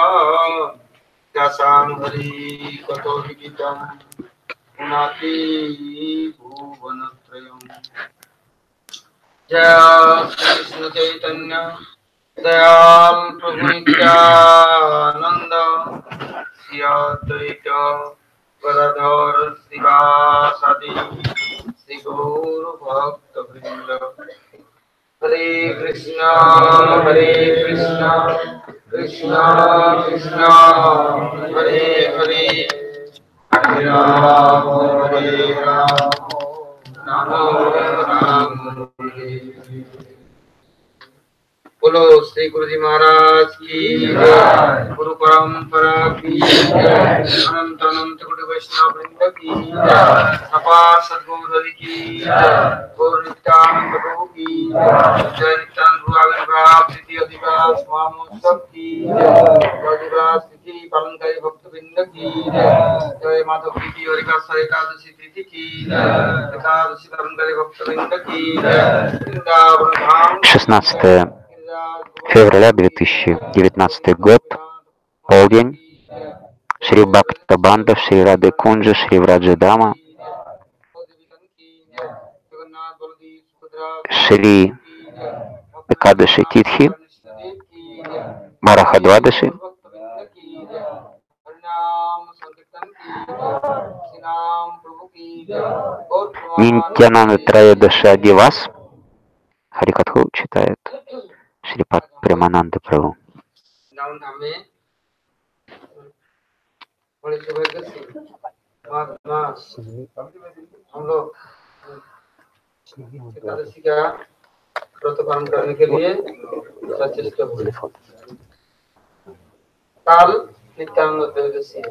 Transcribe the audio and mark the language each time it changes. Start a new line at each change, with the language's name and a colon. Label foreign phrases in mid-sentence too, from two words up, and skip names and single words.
Sanskrit: दशम हरि कतो विकितम् उनति भुवनत्रयम् जय कृष्ण चैतन्य दयाल प्रभु नित्यानन्द श्री अद्वैत गदाधर शिवसादि श्री गुरु भक्त वृन्द हरे कृष्ण कृष्ण कृष्ण हरे हरे हरे राम राम राम हरे हरे Hare Ram Rama Rama Hare Hare
Hindi: बोलो श्री गुरु जी महाराज की जय, गुरु परंपरा की जय, अनंत अनंत गुरु वैष्णव वृंद की जय, अपार सद्गुरु हरि की जय, गौर नित्यानंद प्रभु की जय, नित्यानंद गुरु आविर्भाव तिथि अधिवास महोत्सव की जय, अधिवास तिथि पालनकारी भक्त वृंद की जय, जय माधव की और एकादशी तिथि की जय, एकादशी पालनकारी भक्त वृंद की जय, वृंदावन धाम
Russian: 16 февраля 2019 год, полдень, Шри Бхакта Банда, Шри Рады Кунджа, Шри Враджадама, Шри Экадаши Титхи, Вараха-двадаши, Нитьянанда Траядаша Дивас, Харикатху читает Шрипад Премананда Прабху.
Hindi: हम लोग एकादशी का व्रत पालन करने के लिए सचेष्ट हुए। काल नित्यानंद त्रयोदशी है।